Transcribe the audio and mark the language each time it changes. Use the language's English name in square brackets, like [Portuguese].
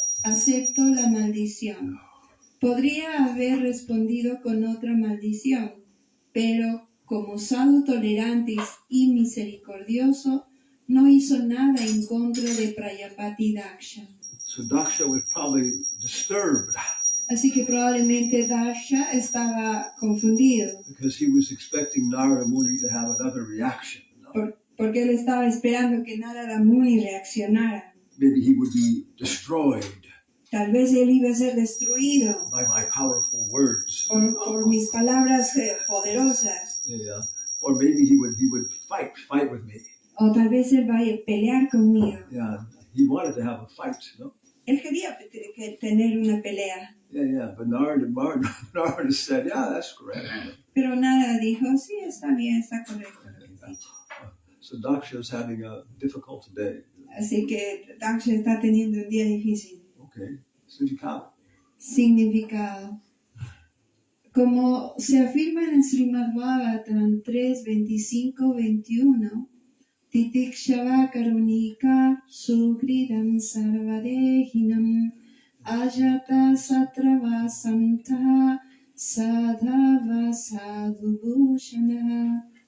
[Spanish] Acepto la maldición. Podría haber respondido con otra maldición, pero como sadhu tolerante y misericordioso, no hizo nada en contra de Prajapati Daksha. [English] So Daksha was probably disturbed. [Spanish] Así que probablemente Daksha estaba confundido. [English] Because he was expecting Narada Muni to have another reaction. [Spanish] Porque él estaba esperando que Narada Muni reaccionara. [English] Maybe he would be destroyed. [Spanish] Tal vez él iba a ser destruido [English] By my powerful words. [Spanish] por mis palabras poderosas. [English] Yeah. Or maybe he would fight with me. [Spanish] O tal vez él vaya a pelear conmigo. [English] Yeah. He wanted to have a fight, no? [Spanish] Él quería tener una pelea. [English] Yeah. But Narada said, yeah, that's correct. [Spanish] Pero Narada dijo, sí, está bien, está correcto. [English] So Daksha is having a difficult day. [Spanish] Así que Daksha está teniendo un día difícil. [English] Okay. [Spanish] Significado. Como se afirma en el Srimad Bhagavatam 3, 25, 21, [Sanskrit] Titikshava karunika sugridam sarvadehinam ajata satrava samta sadhava sadhubhushana.